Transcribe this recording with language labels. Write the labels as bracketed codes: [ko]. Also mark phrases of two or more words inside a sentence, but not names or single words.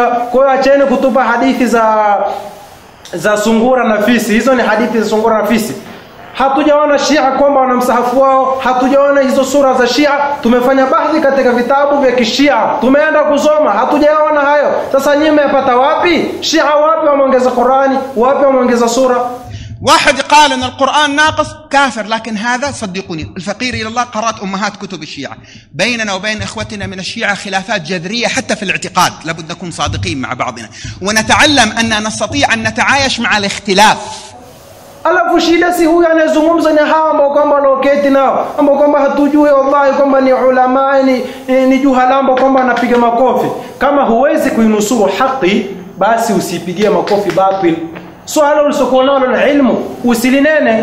[sw] Kwa hiyo acheni kutupa hadithi za sungura na fisi. Hizo ni hadithi za sungura na fisi. Hatujaona Shia kwamba wana msahafu wao, hatujaona hizo sura za Shia. Tumefanya bahthi katika vitabu vya Kishia, tumeenda kusoma, hatujaona hayo. Sasa nyinyi mmepata wapi? Shia wapi wameongeza Qur'ani, wapi wameongeza sura? [ar] واحد قال أن القرآن ناقص كافر، لكن هذا صدقوني الفقير إلى الله قرأت أمهات كتب الشيعة. بيننا وبين إخوتنا من الشيعة خلافات جذرية حتى في الاعتقاد، لابد نكون صادقين مع بعضنا ونتعلم أن نستطيع أن نتعايش مع الاختلاف. [sw] Alafu shida si huyu anazungumza na hawa ambao kwamba wanaoketi nao, ambao kwamba hatujui wallahi kwamba ni ulama, ni juhalambo kwamba anapiga makofi. Kama huwezi kuinusuru haki, basi usipigie makofi batil. Swala ulisokuwa nalo na ilmu usilinene.